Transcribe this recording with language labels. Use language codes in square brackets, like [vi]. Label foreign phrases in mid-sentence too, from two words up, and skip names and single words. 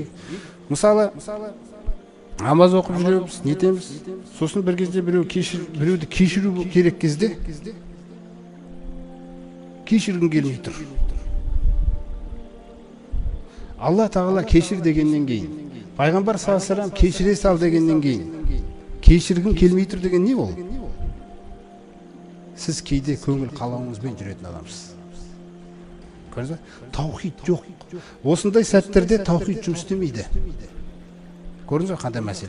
[kk] Мысалы, намаз оқып жүреміз, нетеміз. Сосын бір кезде біреуді кешіру керек кезде кешіргің келмей тұр. Алла Тағала кешір дегеннен кейін, пайғамбар [ar] صلى الله عليه وسلم [kk] кешіре сал дегеннен кейін, кешіргің келмей тұр деген не ол? Сіз кейде көңіл қалауыңызбен жүретін адамсыз. Көрдіңіз бе? Таухид жоқ. Осындай сәттерде таухид жұмыс істемейді. Көрдіңіз бе қандай мәселе?